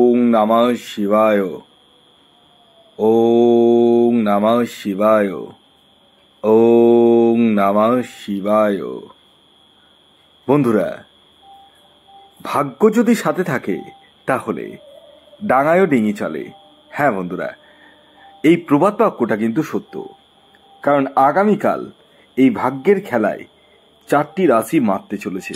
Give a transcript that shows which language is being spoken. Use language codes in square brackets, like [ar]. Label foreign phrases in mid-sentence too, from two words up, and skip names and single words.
[sa] নমঃ শিবায়। ওম নমঃ শিবায়। ওম নমঃ শিবায়। [bn] বন্ধুরা, ভাগ্য যদি সাথে থাকে তাহলে ডাঙায়ও ডিঙি চলে। হ্যাঁ বন্ধুরা, এই প্রবাদ বাক্যটা কিন্তু সত্য। কারণ আগামীকাল এই ভাগ্যের খেলায় 4টি রাশি মারতে চলেছে।